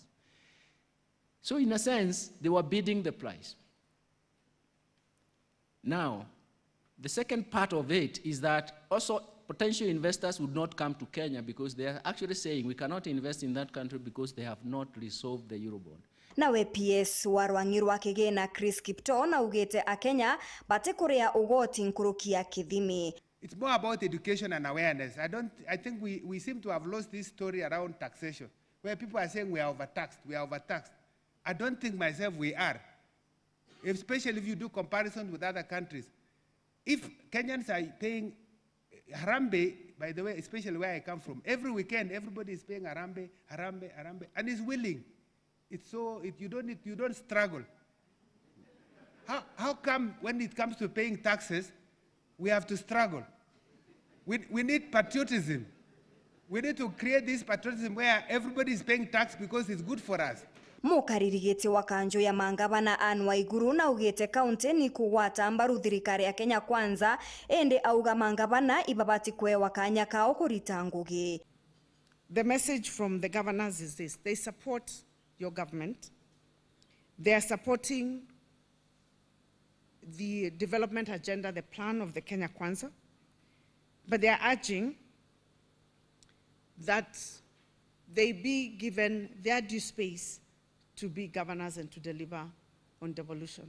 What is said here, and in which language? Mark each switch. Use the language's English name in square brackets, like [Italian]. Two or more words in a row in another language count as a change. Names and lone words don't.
[English] So in a sense, they were bidding the price. Now, the second part of it is that also potential investors would not come to Kenya because they are actually saying we cannot invest in that country because they have not resolved the Eurobond. [Meru] Nawe PS wa rwangi rwa kigina Chris Kipto na ugite Akenya bate kuria ugoti nkurukia kithimi. [English] It's more about education and awareness. I think we seem to have lost this story around taxation, where people are saying we are overtaxed, we are overtaxed. I don't think myself we are, especially if you do comparison with other countries. If Kenyans are paying harambe, by the way, especially where I come from, every weekend everybody is paying harambe, and is willing. It's so, you don't struggle. How come when it comes to paying taxes, we have to struggle? We need patriotism. We need to create this patriotism where everybody is paying tax because it's good for us. [Meru] Mukaririgite wa kanjo ya mangabana Anne WAIGURU na ugite kaunti ni kugwata mbaru thirikari ya Kenya KWANZA ende auga mangabana ibabati kwe wakanya kao kurita ngugi. [English] The message from the governors is this: they support your government. They are supporting the development agenda, the plan of the Kenya KWANZA, but they are urging that they be given their due space to be governors and to deliver on devolution.